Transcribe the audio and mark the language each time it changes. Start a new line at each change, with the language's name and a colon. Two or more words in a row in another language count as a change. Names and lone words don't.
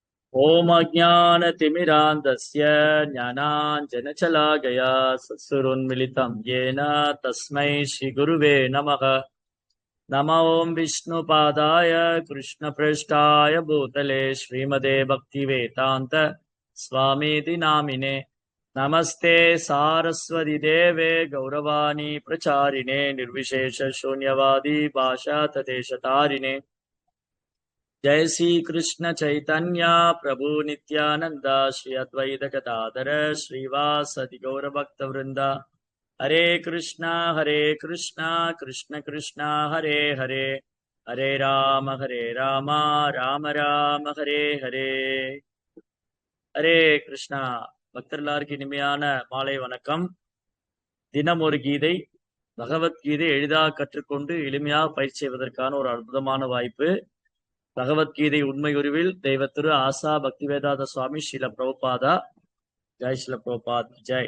Sanskrit: ॐ अज्ञानतिमिरान्धस्य ज्ञानाञ्जनशलाकया चक्षुरुन्मीलितं येन तस्मै श्रीगुरवे नमः. नम ॐ विष्णुपादाय कृष्णप्रेष्ठाय भूतले श्रीमते भक्तिवेदान्त स्वामीति नामिने. नमस्ते सारस्वते देवे गौरवाणी प्रचारिणे निर्विशेष शून्यवादी भाषा तदेशतारिणे. जय श्री कृष्ण चैतन्य प्रभु नित्यानंद श्री अद्वैत गदाधर श्रीवासदि गौर भक्त वृंदा. हरे कृष्णा कृष्ण कृष्णा हरे हरे, हरे राम राम राम हरे हरे. हरे कृष्णा.
Tamil: பக்தர்களுக்கு இனிமையான மாலை வணக்கம். தினம் ஒரு கீதை, பகவத்கீதை எளிதாக கற்றுக்கொண்டு எளிமையாக பயிற்சி செய்வதற்கான ஒரு அற்புதமான வாய்ப்பு. பகவத்கீதை உண்மை உருவில் தெய்வ திரு ஆசா பக்திவேதாந்த சுவாமி ஸ்ரீல பிரபுபாதா. ஜெய் ஸ்ரீல பிரபுபாத் ஜெய்.